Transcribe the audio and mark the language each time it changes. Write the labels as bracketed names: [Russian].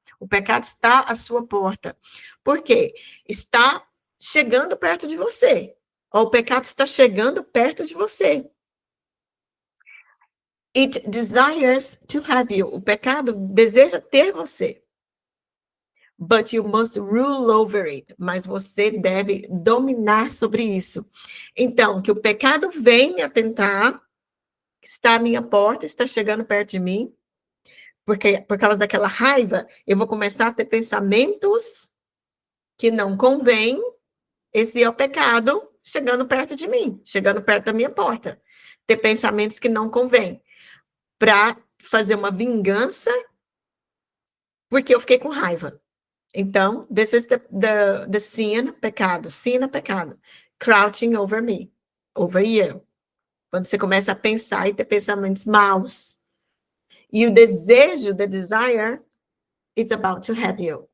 [Portuguese] O pecado está à sua porta. Por quê? Está chegando perto de você. O pecado está chegando perto de você. [English] It desires to have you. [Portuguese] O pecado deseja ter você. [English] But you must rule over it. [Portuguese] Mas você deve dominar sobre isso. Então, que o pecado vem me atentar, está à minha porta, está chegando perto de mim, porque por causa daquela raiva, eu vou começar a ter pensamentos que não convêm. Esse é o pecado chegando perto de mim, chegando perto da minha porta. Ter pensamentos que não convêm, para fazer uma vingança, porque eu fiquei com raiva. Então, [English] this is the sin, [Portuguese] pecado. Sin é pecado. [English] Crouching over me, over you. [Portuguese] Quando você começa a pensar e ter pensamentos maus. E o desejo, [English] the desire, is about to have you.